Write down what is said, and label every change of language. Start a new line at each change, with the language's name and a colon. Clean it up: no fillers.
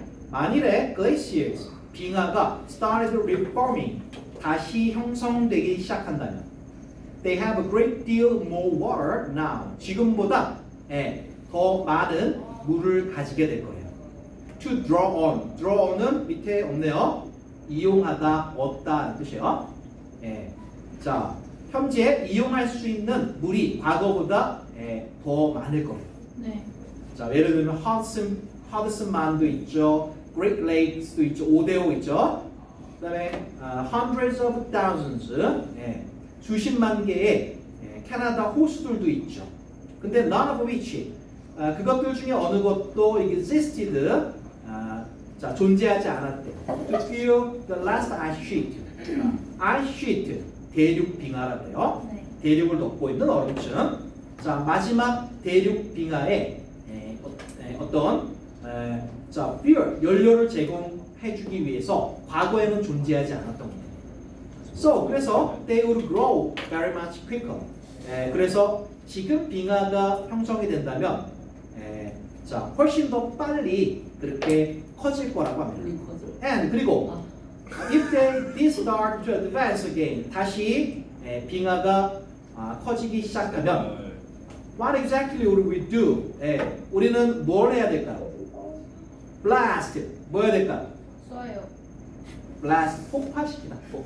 Korean: 만일에
English: glaciers,
Korean: 빙하가
English: started reforming,
Korean: 다시 형성되기 시작한다면
English: they have a great deal more water now.
Korean: 지금보다 더 많은 물을 가지게 될 거예요.
English: To draw on.
Korean: draw on은 밑에 없네요. 이용하다, 얻다 뜻이에요. 자, 현재 이용할 수 있는 물이 과거보다 더 많을 거예요. 네. 자, 예를 들면 하드슨만도 있죠. Great Lakes도 있죠. 5대5 있죠. 그다음에
English: hundreds of thousands,
Korean: 수십만 개의 캐나다 호수들도 있죠. 근데
English: none of which,
Korean: 그것들 중에 어느 것도 existed, 자, 존재하지 않았대.
English: To fill the last ice sheet. ice sheet,
Korean: 대륙 빙하라고 해요. 네. 대륙을 덮고 있는 얼음층. 자, 마지막 대륙 빙하에 어떤 자, fuel, 연료를 제공해주기 위해서 과거에는 존재하지 않았던 겁니다.
English: So,
Korean: 그래서
English: they would grow very much quicker.
Korean: 그래서 지금 빙하가 형성이 된다면 자, 훨씬 더 빨리 그렇게 커질 거라고 합니다.
English: And
Korean: 그리고
English: if they did start to advance again,
Korean: 다시 빙하가 커지기 시작하면
English: what exactly would we do?
Korean: 우리는 뭘 해야 될까요? Blast, 뭐 해야 될까요? 써요. Blast, 폭파시키다.